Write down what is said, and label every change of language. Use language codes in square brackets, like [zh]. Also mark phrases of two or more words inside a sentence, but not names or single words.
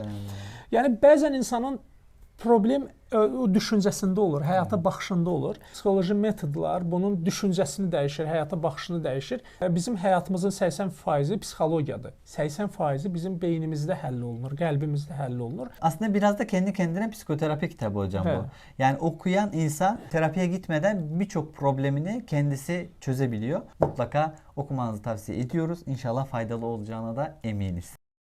[az] Yəni, bəzən insanın problem o düşüncəsində olur, həyata baxışında olur. Psixoloji metodlar bunun düşüncəsini dəyişir, həyata baxışını dəyişir. Bizim həyatımızın 80% psixologiyadır. 80% bizim beynimizdə həll olunur, qəlbimizdə həll olunur. [tr] Aslında biraz da kendi kendine psikoterapi kitabı hocam bu. Yani okuyan insan terapiye gitmeden birçok problemini kendisi çözebiliyor. Mutlaka okumanızı tavsiye ediyoruz. İnşallah faydalı olacağına da eminiz.